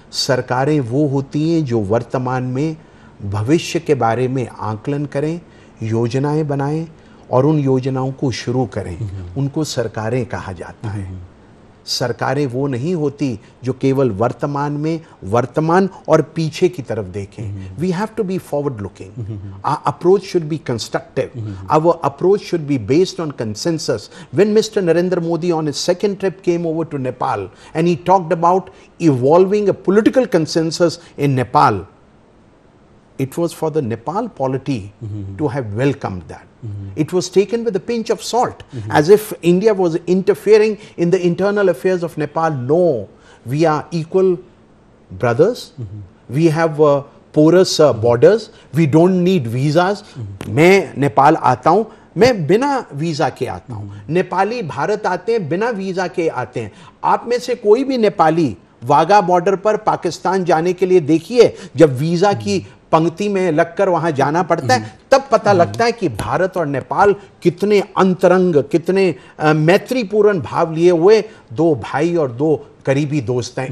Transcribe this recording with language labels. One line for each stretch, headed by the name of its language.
Hindi: सरकारें वो होती हैं जो वर्तमान में भविष्य के बारे में आकलन करें, योजनाएं बनाएं और उन योजनाओं को शुरू करें, उनको सरकारें कहा जाता है। सरकारें वो नहीं होती जो केवल वर्तमान और पीछे की तरफ देखें।
English: We have to be forward looking. Our approach should be constructive, our approach should be based on consensus. When mister Narendra Modi on his second trip came over to Nepal and he talked about evolving a political consensus in Nepal, it was for the Nepal polity to have welcomed that. It was taken with a pinch of salt, as if India was interfering in the internal affairs of Nepal. No, we are equal brothers. We have porous borders. We don't need visas.
Hindi: मैं नेपाल आता हूँ, मैं बिना visa के आता हूँ। नेपाली भारत आते हैं, बिना वीजा के आते हैं। आप में से कोई भी नेपाली वाघा बॉर्डर पर पाकिस्तान जाने के लिए देखिए, जब वीजा की पंक्ति में लगकर वहां जाना पड़ता है, तब पता लगता है कि भारत और नेपाल कितने अंतरंग, कितने मैत्रीपूर्ण भाव लिए हुए दो भाई और दो करीबी दोस्त हैं।